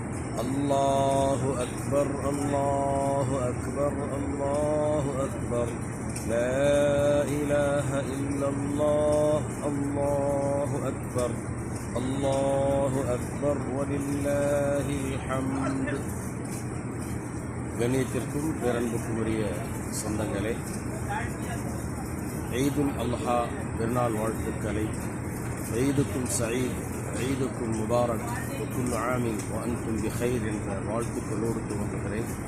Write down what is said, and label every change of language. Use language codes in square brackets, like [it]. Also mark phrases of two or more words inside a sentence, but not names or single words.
[ar] الله أكبر الله أكبر الله أكبر لا إله إلا الله الله أكبر الله أكبر ولله الحمد. [ta] கண்ணியத்திற்கும் பேரன்புக்கும் உரிய சொந்தங்களே, [ar] عيد الأضحى [ta] பெருநாள் வாழ்த்துக்களை, [ar] عيدكم سعيد، عيدكم مبارك، كل عام وأنتم بخير [ta] என்ற வாழ்த்துக்களோடு துவங்குகிறேன்.